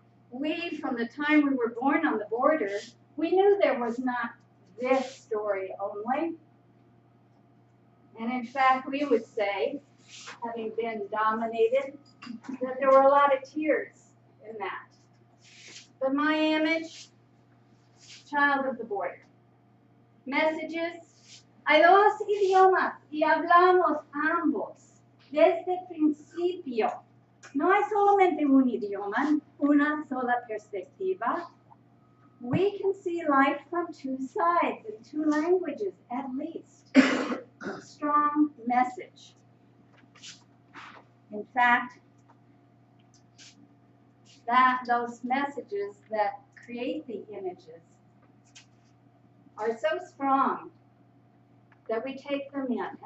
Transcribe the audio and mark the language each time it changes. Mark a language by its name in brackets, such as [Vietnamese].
[English] We, from the time we were born on the border, we knew there was not this story only. And in fact, we would say, having been dominated, that there were a lot of tears in that. But my image, child of the border. [Spanish] Messages, hay dos idiomas y hablamos ambos desde el principio. No hay solamente un idioma, una sola perspectiva. [English] We can see life from 2 sides and 2 languages at least. Strong message. In fact, those messages that create the images are so strong that we take them in.